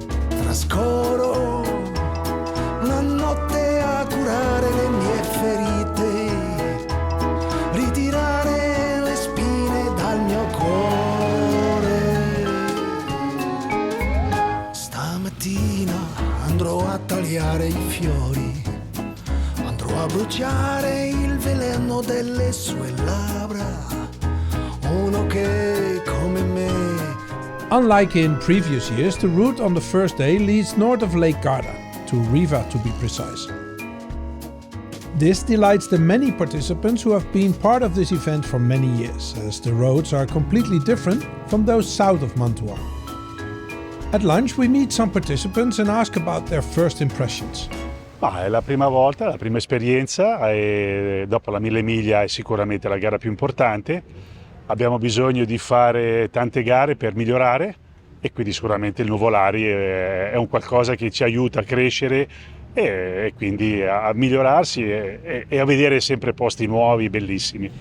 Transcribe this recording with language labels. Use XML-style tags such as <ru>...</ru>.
<it>Trascorro la notte a curare le mie ferite, ritirare le spine dal mio cuore. Stamattina andrò a tagliare i fiori, andrò a bruciare il veleno delle sue labbra, uno che come me.</it> <en>Unlike in previous years, the route on the first day leads north of Lake Garda, to Riva to be precise. This delights the many participants who have been part of this event for many years, as the roads are completely different from those south of Mantua. At lunch we meet some participants and ask about their first impressions.</en> <it>È la prima volta, la prima esperienza e dopo la Mille Miglia è sicuramente la gara più importante. Abbiamo bisogno di fare tante gare per migliorare e quindi sicuramente il Nuvolari è un qualcosa che ci aiuta a crescere e quindi a migliorarsi e a vedere sempre posti nuovi, bellissimi.</it>